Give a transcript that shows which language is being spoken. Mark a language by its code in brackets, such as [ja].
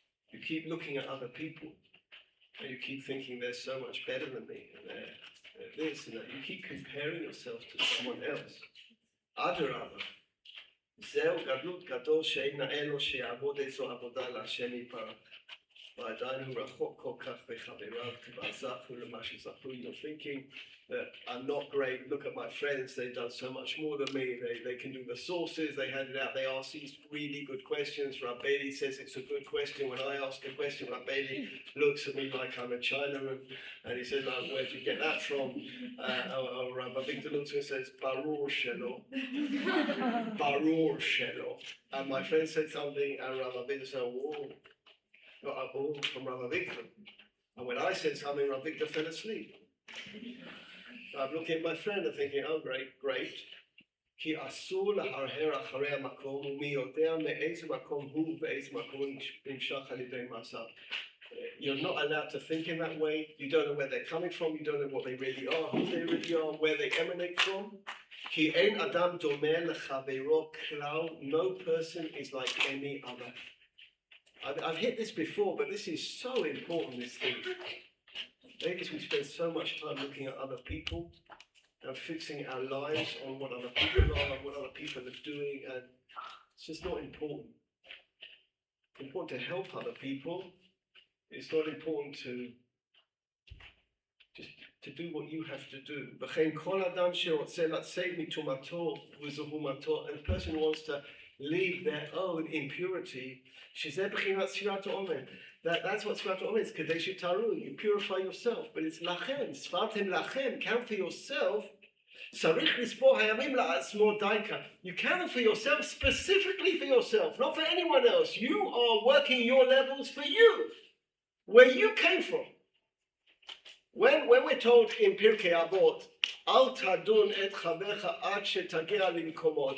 [en] You keep looking at other people and you keep thinking they're so much better than me, and they're this and that. You keep comparing yourself to someone else. [he] Adarabah. זהו גדלות גדול שאין נאה לו שיעבוד איזו עבודה להשם יתברך. ועדיין הוא רחוק כל כך בחבריו, כבזכו למה שזכו. [en] You're thinking that I'm not great. Look at my friends, they've done so much more than me. They can do the sources, they hand it out, they ask these really good questions. Rabbeinu says it's a good question. When I ask a question, Rabbeinu looks at me like I'm a Chinaman, and he says, where'd you get that from? Rabbi Victor looks at me and says, Barur Shelo. Barur Shelo. And my friend said something, and Rabbi Victor said, whoa. From Rabbi Victor. And when I said something, Rabbi Victor fell asleep. I'm looking at my friend and thinking, oh, great. [he] כי אסור להרהר אחרי המקום, ומי יודע מאיזה מקום הוא ואיזה מקום נמשך על ידי מעשיו. [en] You're not allowed to think in that way. You don't know where they're coming from. You don't know what they really are, who they really are, where they emanate from. [he] כי אין אדם דומה לחברו כלל. [en] No person is like any other. I've hit this before, but this is so important, this thing. Ladies, we spend so much time looking at other people and fixing our lives on what other people are and what other people are doing, and it's just not important. It's important to help other people. It's not important to just to do what you have to do. [he] וכן כל אדם שרוצה לצאת מטומאתו וזהומתו, [en] and a person who wants to leave their own impurity, [he] שזה בחינת ספירת העומר. [en] That's what ספירת העומר is, [he] כדי שתראו, [en] you purify yourself, but it's לכם, [he] ספרתם לכם, [en] count for yourself. [he] צריך לספור הימים לעצמו דייקה. [en] You count for yourself, specifically for yourself, not for anyone else. You are working your levels for you, where you came from. When we're told in Pirkei Avot, [he] Al tadun et chavecha ad shetagia limkomo.